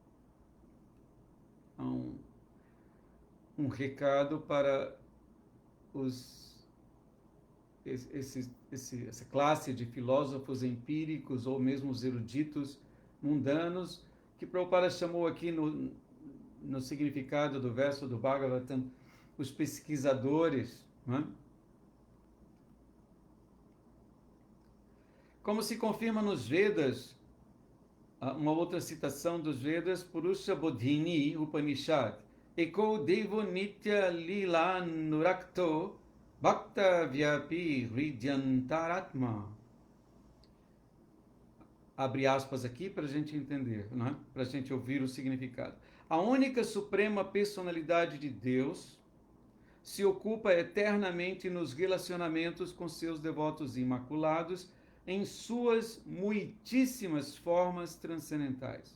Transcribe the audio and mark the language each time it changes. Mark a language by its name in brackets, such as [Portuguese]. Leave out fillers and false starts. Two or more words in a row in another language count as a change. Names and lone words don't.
[Portuguese] Um recado para essa classe de filósofos empíricos ou mesmo os eruditos mundanos, que Prabhupada chamou aqui no significado do verso do Bhagavatam, os pesquisadores, né? Como se confirma nos Vedas, uma outra citação dos Vedas, Purusha Bodhini Upanishad, [Sanskrit] Eko Devo Nitya Lila Nurakto Bhakta Vyapi Hridyantaratma. [Portuguese] Abre aspas aqui para a gente entender, né? Para a gente ouvir o significado. A única suprema personalidade de Deus se ocupa eternamente nos relacionamentos com seus devotos imaculados em suas muitíssimas formas transcendentais.